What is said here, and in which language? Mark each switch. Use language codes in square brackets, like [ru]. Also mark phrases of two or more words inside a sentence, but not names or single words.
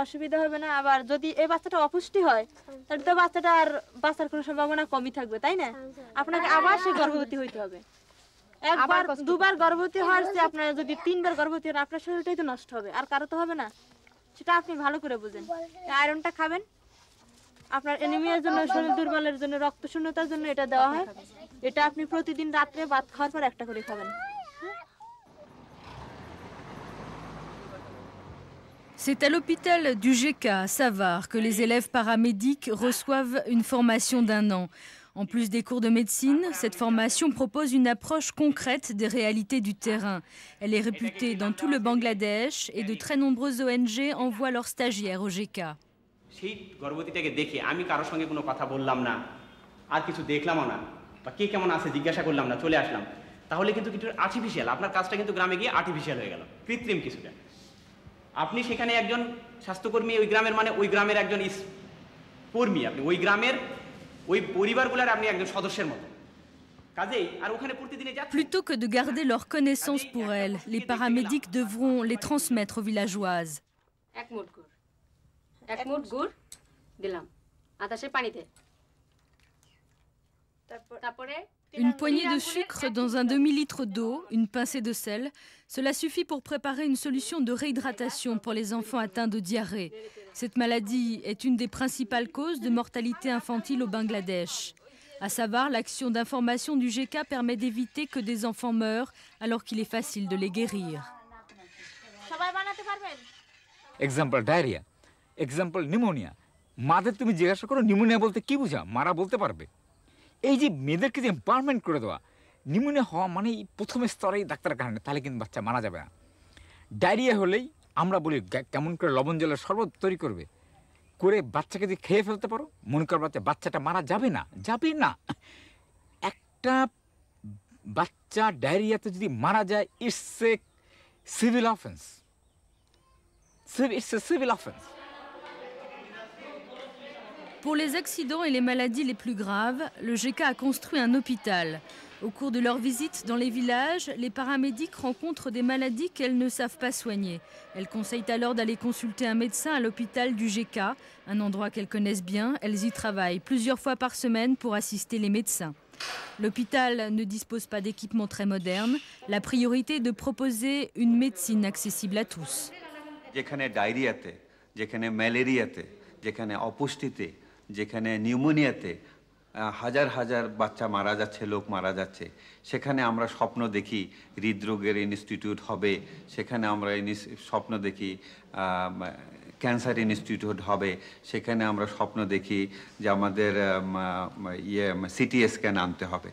[bn] অসুবিধা হবে না আবার যদি এই বাচ্চাটা অপুষ্টি হয় তাহলে তো বাচ্চাটা আর বাঁচার কোনো সম্ভাবনা কমই থাকবে তাই না আপনাকে আবার সে গর্ভবতী হইতে হবে একবার দুবার গর্ভবতী হওয়ার চেয়ে আপনার যদি 3 বার গর্ভবতী হন আপনার শরীরটাই তো নষ্ট হবে আর কারো তো হবে না সেটা আপনি ভালো করে বুঝেন আয়রনটা খাবেন আপনার অ্যানিমিয়ার জন্য শরীর দুর্বলের জন্য রক্ত শূন্যতার জন্য এটা দেওয়া হয় এটা আপনি প্রতিদিন রাতে ভাত খাওয়ার পর একটা করে খাবেন [fr] C'est à l'hôpital du GECA à Savar que les élèves paramédics reçoivent une formation d'1 an. En plus des cours de médecine, cette formation propose une approche concrète des réalités du terrain. Elle est réputée dans tout le Bangladesh et de très nombreuses ONG envoient leurs stagiaires au GECA. [bn] আপনি সেখানে একজন স্বাস্থ্যকর্মী ওই গ্রামের মানে ওই গ্রামের একজন কর্মী আপনি ওই গ্রামের ওই পরিবারগুলোর আপনি একজন সদস্যের মতো কাজেই আর ওখানে প্রতিদিন [fr] Plutôt que de garder leurs connaissances pour elles, les paramédics devront les transmettre aux villageoises. [bn] এক মুঠ গুড় দিলাম আতাসে পানিতে তারপরে [fr] Une poignée de sucre dans un demi-litre d'eau, une pincée de sel, cela suffit pour préparer une solution de réhydratation pour les enfants atteints de diarrhée. Cette maladie est une des principales causes de mortalité infantile au Bangladesh. À Savar, l'action d'information du GECA permet d'éviter que des enfants meurent alors qu'il est facile de les guérir. [en] Example diarrhea, example pneumonia. [bn] মাদের তুমি জিজ্ঞাসা করো নিউমোনিয়া বলতে কি বোঝা মারা বলতে পারবে এই যে মেয়েদেরকে যে এম্পাওয়ারমেন্ট করে দেওয়া নিউমোনিয়া হওয়া মানে প্রথম স্তরেই ডাক্তারের কারণে তাহলে কিন্তু বাচ্চা মারা যাবে না ডায়রিয়া হলেই আমরা বলি কেমন করে লবণ জলের শরবত তৈরি করবে করে বাচ্চাকে যদি খেয়ে ফেলতে পারো মনে করো বাচ্চাটা মারা যাবে না একটা বাচ্চা ডায়রিয়াতে যদি মারা যায় [en] it's a civil offence [fr] Pour les accidents et les maladies les plus graves, le GECA a construit un hôpital. Au cours de leur visite dans les villages, les paramédics rencontrent des maladies qu'elles ne savent pas soigner. Elles conseillent alors d'aller consulter un médecin à l'hôpital du GK, un endroit qu'elles connaissent bien. Elles y travaillent plusieurs fois par semaine pour assister les médecins. L'hôpital ne dispose pas d'équipements très modernes. La priorité est de proposer une médecine accessible à tous. [bn] যেখানে ডায়রিয়াতে, যেখানে ম্যালেরিয়াতে, যেখানে অপুষ্টিতে, যেখানে নিউমোনিয়াতে হাজার হাজার বাচ্চা মারা যাচ্ছে, লোক মারা যাচ্ছে, সেখানে আমরা স্বপ্ন দেখি হৃদরোগের ইনস্টিটিউট হবে, সেখানে আমরা স্বপ্ন দেখি [en] cancer institute [bn] হবে, সেখানে আমরা স্বপ্ন দেখি যে আমাদের [en] CT scan [bn] আনতে হবে।